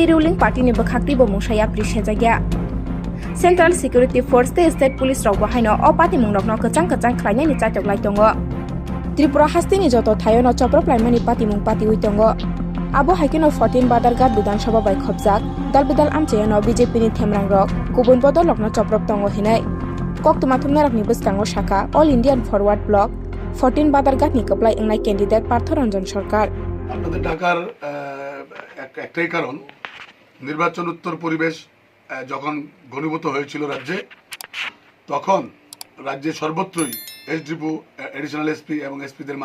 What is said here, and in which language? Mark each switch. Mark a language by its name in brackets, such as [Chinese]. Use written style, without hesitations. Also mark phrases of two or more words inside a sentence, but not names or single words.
[English] ruling party [Kok Borok] ni bakhakti bo musaya prishejagia Central Security Force te [English] State Police [Kok Borok] rok bahaino o party mungrokno kachang khlainani chaitok laitongo Tripura haste ni joto thayono joprop laimani party mung party uitongo Abo haikeno 14 Badargat Bidhan Sabha bai khobjak dalbidal amchayano BJP ni themrang rok kubun bodolokno choprop tongo hinai koktuma thumnarokni bwskango shaka All Indian Forward Bloc 14 Badargat ni koplai engnai candidate Partha Ranjan Sarkar [Bangla] আপনাদের ঢাকার একটাই কারণ নির্বাচন উত্তর পরিবেশ যখন ঘনীভূত হয়েছিল রাজ্যে তখন রাজ্যে সর্বত্রই এসডিপি [English] additional SP [Bangla] এবং এসপিদের